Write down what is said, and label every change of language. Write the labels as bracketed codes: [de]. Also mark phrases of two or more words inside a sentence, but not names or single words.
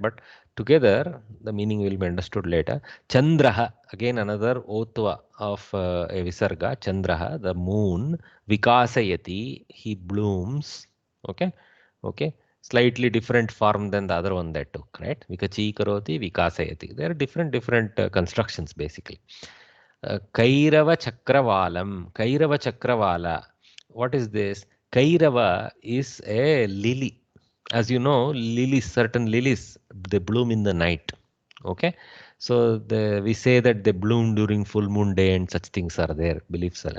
[en] But together the meaning will be understood later. Chandraha, again another otva of a visarga. Chandraha, the moon. Vikasayati, he blooms. Okay. Okay. Slightly different form than the other one that took, right? [sa] Vikachi karoti, vikasayati. [en] There are different constructions basically. [sa] Kairava Chakravalam. Kairava Chakravala. [en] What is this? Kairava is a lily. As you know, lilies, certain lilies, they bloom in the night. Okay, so we say that they bloom during full moon day and such things are there, beliefs are.